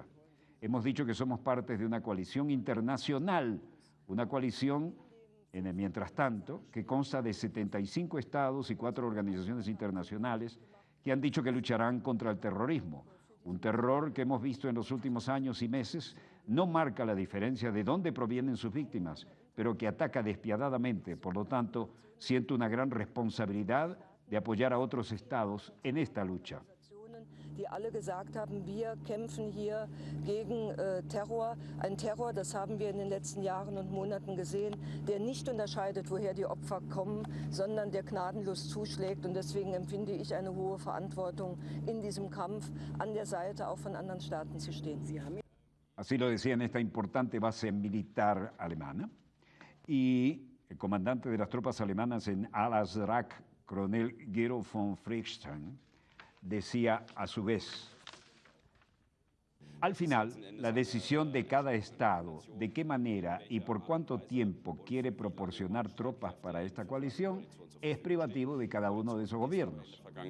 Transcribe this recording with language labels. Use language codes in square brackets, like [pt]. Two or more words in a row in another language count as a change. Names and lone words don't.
[es] Hemos dicho que somos parte de una coalición internacional, una coalición, mientras tanto, que consta de 75 estados y 4 organizaciones internacionales que han dicho que lucharán contra el terrorismo. Un terror que hemos visto en los últimos años y meses no marca la diferencia de dónde provienen sus víctimas, pero que ataca despiadadamente. Por lo tanto, siento una gran responsabilidad de apoyar a otros estados en esta lucha. [de] Die alle gesagt haben, wir kämpfen hier gegen Terror. Ein Terror, das haben wir in den letzten Jahren und Monaten gesehen, der nicht unterscheidet, woher die Opfer kommen, sondern der gnadenlos zuschlägt. Und deswegen empfinde ich eine hohe Verantwortung in diesem Kampf, an der Seite auch von anderen Staaten zu stehen. [es] Así lo decía en esta importante base militar alemana. Y el comandante de las tropas alemanas en Al-Azraq, coronel Gero von Friedstein, decía a su vez, al final, la decisión de cada estado, de qué manera y por cuánto tiempo quiere proporcionar tropas para esta coalición, es privativo de cada uno de esos gobiernos.